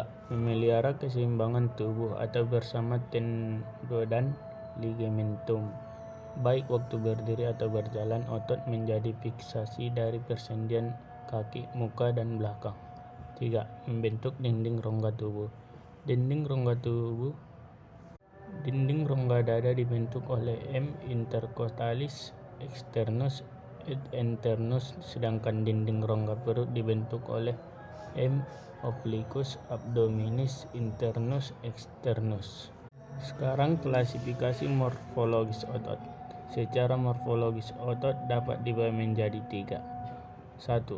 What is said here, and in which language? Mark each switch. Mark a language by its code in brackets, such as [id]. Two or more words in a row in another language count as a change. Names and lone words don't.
[id] Memelihara keseimbangan tubuh atau bersama tendon dan ligamentum. Baik waktu berdiri atau berjalan, otot menjadi fiksasi dari persendian kaki, muka, dan belakang. 3. Membentuk dinding rongga tubuh. Dinding rongga dada dibentuk oleh M. [la] intercostalis externus et internus, [id] sedangkan dinding rongga perut dibentuk oleh M. [la] obliquus abdominis internus externus. [id] Sekarang klasifikasi morfologis otot. Secara morfologis, otot dapat dibagi menjadi 3. 1.